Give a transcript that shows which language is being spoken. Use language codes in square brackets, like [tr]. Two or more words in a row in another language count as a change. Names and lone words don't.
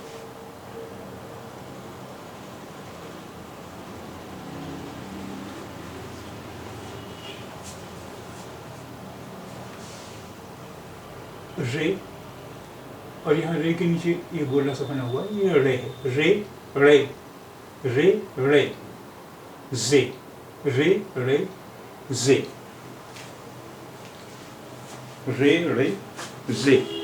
[hi] रे, और यहाँ रे के नीचे ये गोला सा बना हुआ, ये रे है, रे रे, रे रे, जे, रे रे, जे, रे रे, जे।